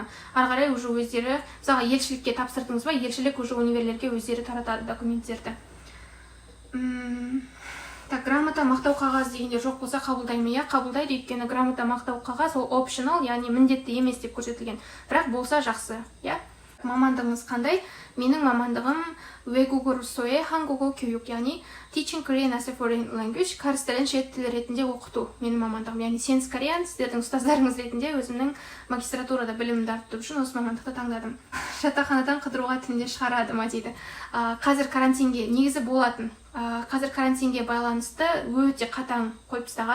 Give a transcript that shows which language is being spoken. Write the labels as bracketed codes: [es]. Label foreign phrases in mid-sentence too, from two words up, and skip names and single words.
[kk] Ары қарай уже өздері, мысалға елшілікке тапсырдыңыз ба, елшілік уже универлерге өздері таратады документтерді. Так, грамота, мақтау қағаз дегенде жоқ болса қабылдаймын, қабылдайды, өйткені грамота, мақтау қағаз ол optional, яғни міндетті емес деп көрсетілген. Бірақ болса жақсы, Мамандығыңыз қандай? Менің мамандығым [ko] 외국어를 소의 한국어 교육, [en] яғни teaching Korean as a foreign language, [kk] кәріс тілін шет тілі ретінде оқыту. Менің мамандығым, яғни сенс кореян, сіздердің ұстаздарыңыз ретінде өзімнің магистратурада білімімді арттыру үшін осы мамандықты таңдадым. Жатақханадан қыдыруға тілінде шығарады ма дейді. Қазір карантинге негізі болатын. Қазір карантинге байланысты өте қатаң қойып тастаған.